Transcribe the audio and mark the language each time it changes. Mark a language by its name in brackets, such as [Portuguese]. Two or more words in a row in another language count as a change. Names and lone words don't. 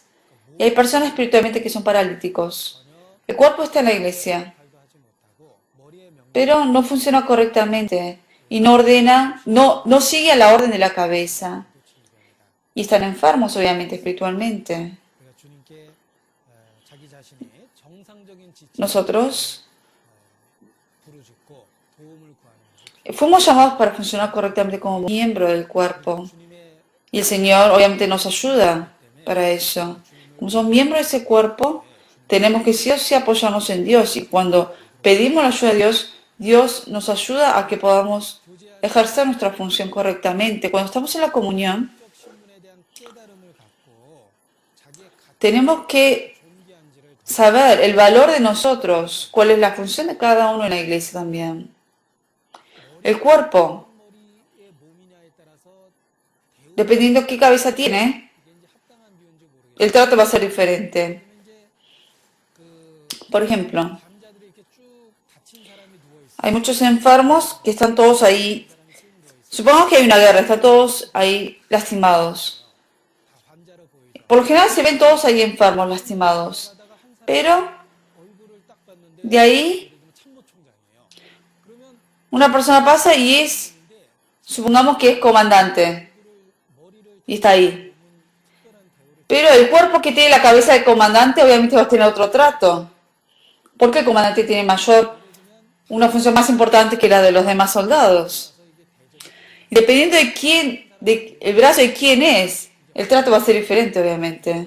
[Spanish] Y hay personas espiritualmente que son paralíticos. El cuerpo está en la iglesia, pero no funciona correctamente y no ordena, no sigue a la orden de la cabeza. Y están enfermos, obviamente, espiritualmente. [Korean] 자신이 정상적인 지체 [Spanish] nosotros [Korean] 부르짖고 도움을 구하는 [Spanish] fuimos llamados para funcionar correctamente como miembro del cuerpo. [Korean] 주님의 [Spanish] Y el Señor obviamente nos ayuda para eso. Como somos miembros de ese cuerpo, tenemos que sí o sí apoyarnos en Dios. Y cuando pedimos la ayuda de Dios, Dios nos ayuda a que podamos ejercer nuestra función correctamente. Cuando estamos en la comunión, [Korean] 적 신분에 대한 깨달음을 갖고 자기의 가치 [Spanish] tenemos que [Korean] 존귀한지를 [Spanish] saber el valor de nosotros, cuál es la función de cada uno en la iglesia también. El cuerpo, [Korean] 머리의 몸이냐에 따라서 [Spanish] dependiendo qué cabeza tiene, [Korean] 이게 이제 합당한 비유인지 모르겠어요. [Spanish] el trato va a ser diferente. [Korean] 이제 그 [Spanish] Por ejemplo, [Korean] 환자들이 이렇게 쭉 다친 사람이 누워 있어. [Spanish] hay muchos enfermos que están todos ahí. Supongamos que hay una guerra, están todos ahí lastimados. [Korean] 다 환자로 보이죠. [Spanish] Por lo general se ven todos ahí enfermos, lastimados. [Korean] 하다가 한 사람 [Spanish] Pero [Korean] 얼굴을 딱 봤는데 [Spanish] de ahí [Korean] 예를 들면 참모총장이에요. 그러면 [Spanish] una persona pasa y es, supongamos que es comandante. [Korean] 머리를 [Spanish] Y está ahí. [Korean] 특별한 대우를 [Spanish] Pero el cuerpo que tiene la cabeza del comandante obviamente va a tener otro trato. Porque el comandante tiene una función más importante que la de los demás soldados. Y dependiendo de quién, el brazo de quién es, el trato va a ser diferente obviamente.